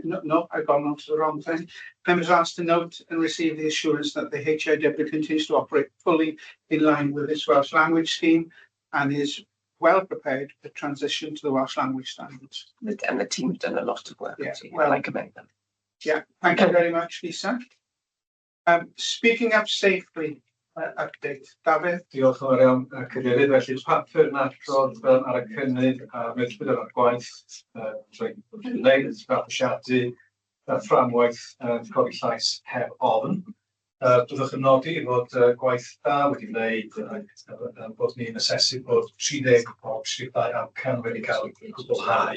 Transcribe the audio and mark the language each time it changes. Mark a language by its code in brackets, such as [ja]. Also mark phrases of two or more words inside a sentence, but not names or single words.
[en] No, I've gone on to the wrong thing. Members are asked to note and receive the assurance that the HEIW continues to operate fully in line with its Welsh language scheme and is well prepared for transition to the Welsh language standards. And the team have done a lot of work. Yeah, well, I commend them. Yeah, thank you very much, Lisa. Speaking up safely, update. David? [cy] Diolch yn fawr iawn, Cadeirydd. Felly, papur yn adrodd ar y cynnydd a meddwl ar y gwaith trwy'n gwneud, fabwysiadu fframwaith codi llais heb ofn. Byddwch yn nodi fod gwaith da wedi wneud bod ni'n asesu bod 30 o 32 amcan wedi cael ei gwblhau.